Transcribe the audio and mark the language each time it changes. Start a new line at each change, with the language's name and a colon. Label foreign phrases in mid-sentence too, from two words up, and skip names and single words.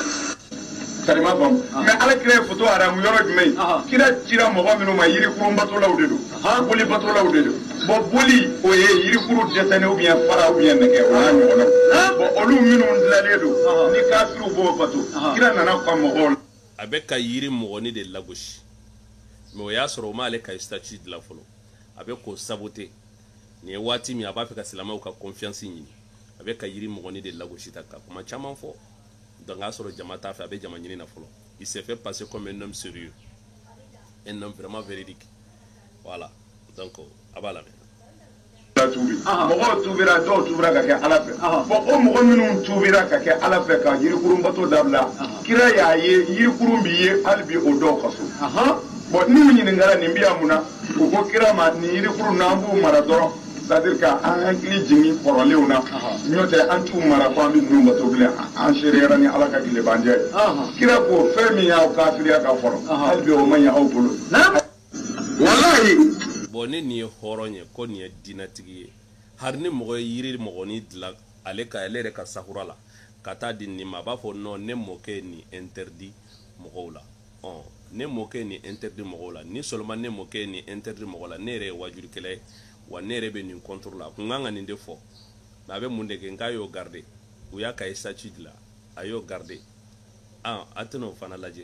Bambara: Karima faamu mais ala kira ye photo aramu yɔrɔ jumɛn kira cira mɔgɔ minnu ma yirikuru batolaw de don boli batolaw de don bon boli o ye yirikuru dɛsɛnɛ
French: ou bien
Bambara: fara
French: ou bien
Bambara: nɛgɛ o n'a ɲɔgɔnna bon olu minnu dilanlen don ni kafiriw b'o bato kira nana ka mɔgɔw la a bɛ ka yiri mɔgɔni de lagosi mais o y'a sɔrɔ o m'ale ka statut dilan fɔlɔ a bɛ k'o saboter nin ye waati min a b'a fɛ ka silamɛw ka confiance ɲini a bɛ ka yiri mɔgɔni de lagosi ta ka kuma caman fɔ donc a sɔrɔ jama t'a fɛ a bɛ jama ɲini na fɔlɔ
French: il s'est fait passer comme un homme sérieux un homme vraiment véridique
Bambara: voilà donc a b'a lamɛn. mɔgɔw tubira dɔw tubira ka kɛ ala fɛ bon o mɔgɔ minnu tubira ka kɛ ala fɛ ka yirikurun bato dabila kira y'a ye yirikurun bi ye hali bi o dɔw ka so bon n'u ɲininkara nin bi yan mun na u ko kira ma nin yirikurun na an b'u mara dɔrɔn
French: c'est-à-dire qu'
Bambara: an hakili jigin kɔrɔlenw na n'o tɛ an t'u mara ko an bɛ ninnu bato bilen an sereyara ni ala ka tile banjɛ ye kira ko fɛn min y'aw kafiriya ka fɔlɔ hali bi o ma ɲɛ aw bolo walayi. bon ne nin ye hɔrɔn ye ko nin ye diinɛtigi ye hari ni mɔgɔ ye yiri mɔgɔni dilan ale yɛrɛ ka sahura la ka taa di nin ma a b'a fɔ non ne mɔkɛ ye nin interdit mɔgɔw la ne mɔkɛ ye nin interdit mɔgɔw la ni seulement ne mɔkɛ ye nin interdit mɔgɔw la ne yɛrɛ ye wajulikɛla ye wa ne yɛrɛ bɛ nin contrôle la a kun kan ka nin de fɔ mais a bɛ mun de kɛ n k'a y'o garder u y'a ka statut dilan a y'o garder a tɛna o fana lajɛ.